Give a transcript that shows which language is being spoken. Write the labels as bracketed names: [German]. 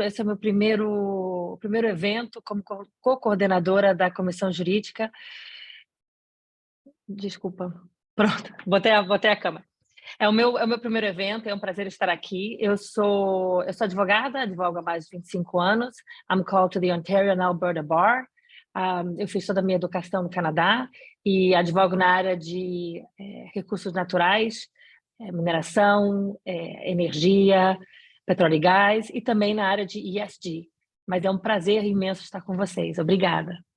[Portuguese] Esse é o meu primeiro evento como co-coordenadora da Comissão Jurídica. Desculpa. Pronto, botei a câmera. É o meu primeiro evento, é um prazer estar aqui. Eu sou advogada, advogo há mais de 25 anos. [English] I'm called to the Ontario and Alberta Bar. [Portuguese] Eu fiz toda a minha educação no Canadá e advogo na área de recursos naturais, mineração, energia, petróleo e gás, e também na área de ESG. Mas é um prazer imenso estar com vocês. Obrigada.